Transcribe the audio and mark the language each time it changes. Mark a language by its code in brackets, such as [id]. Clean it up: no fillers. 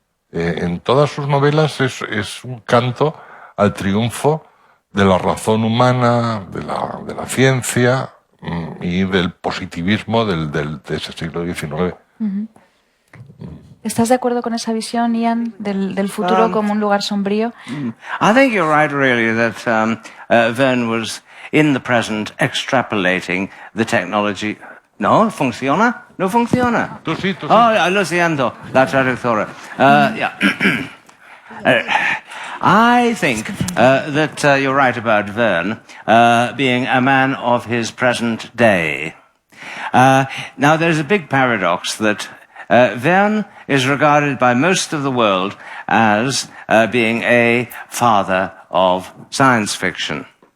[es] En todas sus novelas es un canto al triunfo de la razón humana, de la ciencia y del positivismo de ese siglo XIX. ¿Estás de acuerdo con esa visión, Ian, del futuro como un lugar sombrío? [en] I think you're right, really, that Verne was in the present extrapolating the technology. [es] No, funciona? No funciona. Tú sí. Oh, lo siento, la traductora. Yeah. [en] I think that you're right about Verne being a man of his present day. Now, there's a big paradox that Verne is regarded by most of the world as being a father of science fiction.